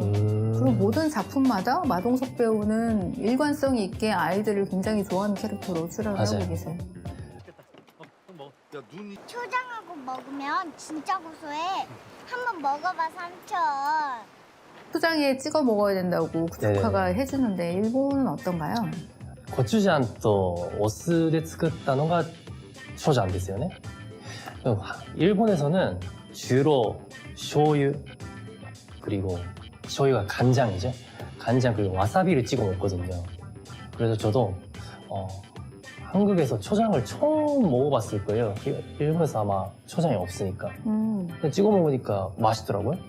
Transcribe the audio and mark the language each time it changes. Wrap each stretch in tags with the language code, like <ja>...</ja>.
<ko>그리고 모든 작품마다 마동석 배우는 일관성이 있게 아이들을 굉장히 좋아하는 캐릭터로 출연을 맞아요. 하고 계세요. 초장하고 먹으면 진짜 고소해. 한번 먹어봐, 삼촌. 초장에 찍어 먹어야 된다고 조카가 네네네. 해주는데 일본은 어떤가요? 고추장 또</ko> <ja>お酢で作ったのが초장ですよね.</ja> <ko>일본에서는 주로 쇼유 그리고 쇼유가 간장이죠. 간장 그리고 와사비를 찍어 먹거든요. 그래서 저도 한국에서 초장을 처음 먹어봤을 거예요. 일본에서 아마 초장이 없으니까. 근데 찍어 먹으니까 맛있더라고요.</ko>